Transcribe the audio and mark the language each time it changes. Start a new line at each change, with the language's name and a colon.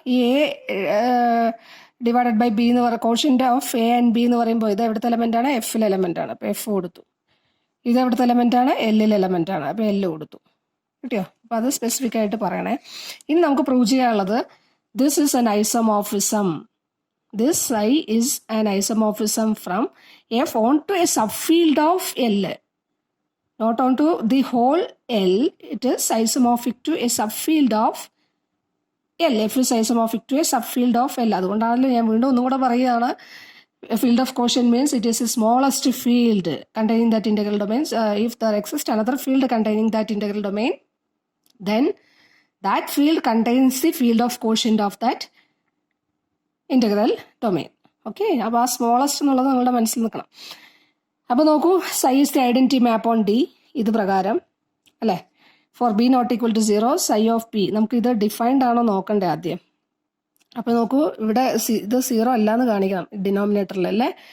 Malayalam: ഈ A divided by B എന്ന് പറയുക quotient of A and B എന്ന് പറയുമ്പോൾ ഇത് എവിടുത്തെ എലമെൻ്റ് ആണ്? എഫിലെ എലമെൻ്റ് ആണ്, അപ്പോൾ എഫ് കൊടുത്തു. ഇത് എവിടുത്തെ എലമെൻ്റ് ആണ്? എല്ലിലെ എലമെൻ്റ് ആണ്, അപ്പോൾ എല്ല് കൊടുത്തു. കിട്ടിയോ? അപ്പോൾ അത് സ്പെസിഫിക് ആയിട്ട് പറയണേ. ഇനി നമുക്ക് പ്രൂവ് ചെയ്യാനുള്ളത്
English: This is an isomorphism. This psi is an isomorphism from F onto a subfield of L. Not onto the whole L. It is isomorphic to a subfield of L. F is isomorphic to a subfield of L.
Malayalam: അതുകൊണ്ടാണല്ലോ ഞാൻ വീണ്ടും ഒന്നും കൂടെ പറയുകയാണ്.
English: Field of quotient means it is the smallest field containing that integral domain. If there exists another field containing that integral domain, then that field contains the field of quotient of that integral domain.
Malayalam: Okay, അപ്പോൾ ആ smallest എന്നുള്ളത് നിങ്ങളുടെ മനസ്സിൽ നിൽക്കണം. അപ്പോൾ നോക്കൂ,
English: psi is the identity map on D
Malayalam: ഇത് പ്രകാരം അല്ലേ.
English: for b not equal to 0 psi of b,
Malayalam: നമുക്ക് ഇത് ഡിഫൈൻഡ് ആണോ നോക്കണ്ടേ ആദ്യം. അപ്പോൾ നോക്കൂ, ഇവിടെ ഇത് 0 അല്ലാന്ന് കാണിക്കണം ഡിനോമിനേറ്ററിൽ അല്ലേ.